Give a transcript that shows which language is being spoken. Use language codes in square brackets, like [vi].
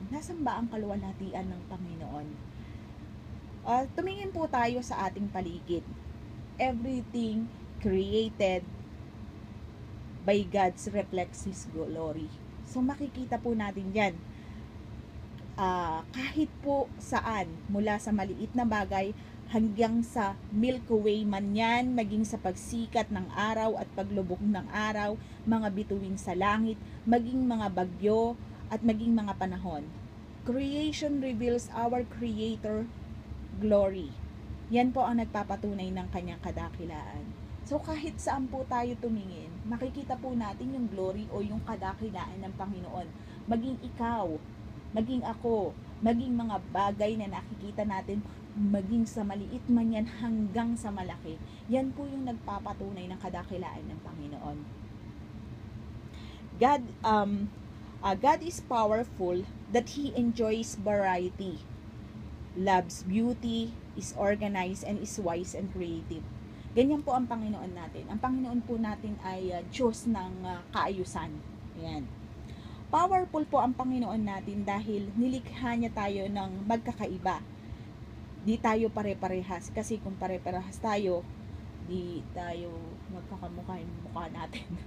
[tl] Nasaan ba ang kaluwalhatian ng Panginoon? Tumingin po tayo sa ating paligid. [en] Everything created by God's reflects His glory. [tl] So makikita po natin yan. Kahit po saan, mula sa maliit na bagay hanggang sa Milky Way man yan, maging sa pagsikat ng araw at paglubog ng araw, mga bituin sa langit, maging mga bagyo at maging mga panahon. [en] Creation reveals our Creator glory. [tl] Yan po ang nagpapatunay ng kanyang kadakilaan. So kahit saan po tayo tumingin, makikita po natin yung glory o yung kadakilaan ng Panginoon. Maging ikaw, maging ako, maging mga bagay na nakikita natin, maging sa maliit man yan hanggang sa malaki, yan po yung nagpapatunay ng kadakilaan ng Panginoon. [en] God is powerful, that He enjoys variety, loves beauty, is organized, and is wise and creative. [tl] Ganyan po ang Panginoon natin. Ang Panginoon po natin ay Diyos ng kaayusan. Ayan. Powerful po ang Panginoon natin dahil nilikha niya tayo ng magkakaiba. Di tayo pare-parehas. Kasi kung pare-parehas tayo, di tayo magkakamukha yung mukha natin.